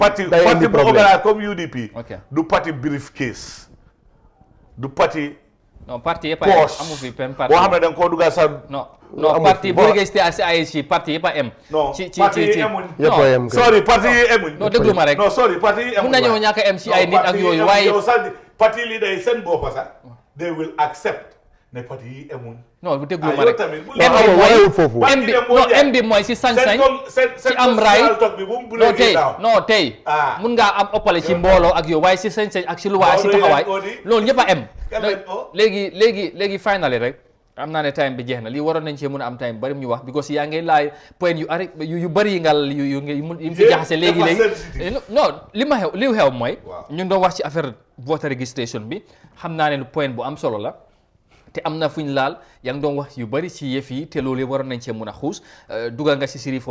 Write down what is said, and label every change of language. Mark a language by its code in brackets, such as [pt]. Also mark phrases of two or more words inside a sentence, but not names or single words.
[wo] parti bu organise comme UDP du parti briefcase du parti non parti yëpp amu fi pen parti boo xam ne da nga koo dugal sa non parti boo registré ci AIC parti yëpp a em ci parti yi emuñ sorry parti yi emuñ non déglu ma rek non sorry parti yi emuñ mun nañoo ñàkk a em ci ay nit ak yooyu waaye parti li day seen boppa sax [en] they will accept [wo] ne parti yi emuñ non bu déglu ma rek em bi mooy si sañ-sañ ci am raay non tey mun ngaa am oppale ci mbooloo ak yooyu waaye si sañ-sañ ak si luwaa si taxawaay loolu ñëpp a em léegi finally rek am naa ne time bi jeex na lii waroon nañ cee mën a am time bari ñu wax because yaa ngi laay point yu bari yi nga yu mu fi jaxase léegi non li xew mooy ñu ngi doon wax ci affaire [en] voter registration [wo] bi xam naa ne point bu am solo la te am na fuñ laal yaa ngi doon wax yu bari ci yëf yi te loolu waroon nañ cee mën a xuus dugal nga ci Sirifo